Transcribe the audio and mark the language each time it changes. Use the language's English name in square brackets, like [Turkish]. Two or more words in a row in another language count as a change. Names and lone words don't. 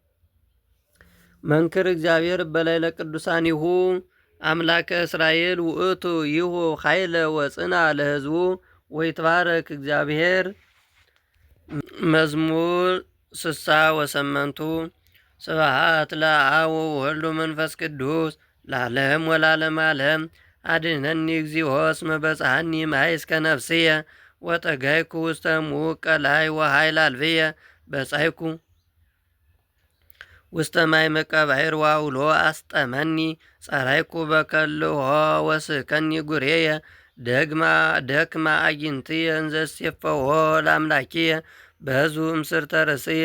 [Geez] መንክር እግዚአብሔር በላይለ ቅዱሳኒሁ አምላከ እስራኤል ውእቱ ይሁ ኃይለ ወጽና ለሕዝቡ ወይትባረክ እግዚአብሔር። መዝሙር 68 ስብሐት ለአብ ወወልድ ወመንፈስ ቅዱስ ለዓለም ወለዓለመ ዓለም። አድኅነኒ እግዚኦ እስመ በጽሐኒ ማይ እስከ ነፍስየ ወጠጋይኩ ውስተ ሙቅ ቀላይ ወኃይል አልብየ በጻይኩ ውስተ ማዕምቀ ባሕር ወአውሎ አስጠመኒ ጸራይኩ በከልሖ ወስከኒ ጉሬየ ደክማ አግኝትየ እንዘ እሴፈዎ ለአምላኪየ በሕዝቡ እምስርተ ርእስየ